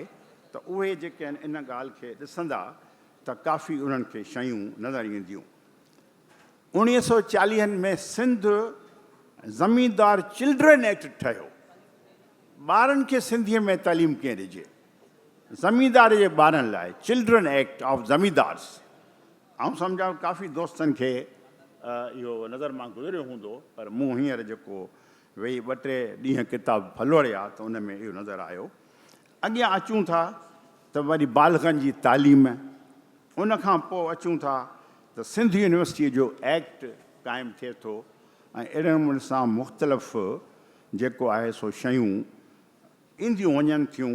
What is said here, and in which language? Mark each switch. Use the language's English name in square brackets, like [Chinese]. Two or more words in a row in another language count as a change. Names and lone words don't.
[Sindhi] त उहे जेके आहिनि इन ॻाल्हि खे ॾिसंदा त काफ़ी उन्हनि खे शयूं नज़र ईंदियूं। 1940 में सिंध ज़मींदार चिल्ड्रन एक्ट ठहियो। ॿारनि खे सिंधीअ में तालीम कीअं ॾिजे, ज़मींदार जे ॿारनि लाइ चिल्ड्रन एक्ट ऑफ ज़मींदार्स। ऐं सम्झां काफ़ी दोस्तनि खे इहो नज़र मां गुज़रियो हूंदो, पर मूं हींअर जेको वेही 2-3 ॾींहं किताब फलोड़िया त उन में इहो नज़र आयो। अॻियां अचूं था त वरी बालगनि जी तालीम, उन खां पोइ अचूं था त सिंध यूनिवर्सिटीअ जो एक्ट क़ाइमु थिए थो ऐं अहिड़े नमूने सां मुख़्तलिफ़ जेको आहे सो शयूं ईंदियूं वञनि थियूं।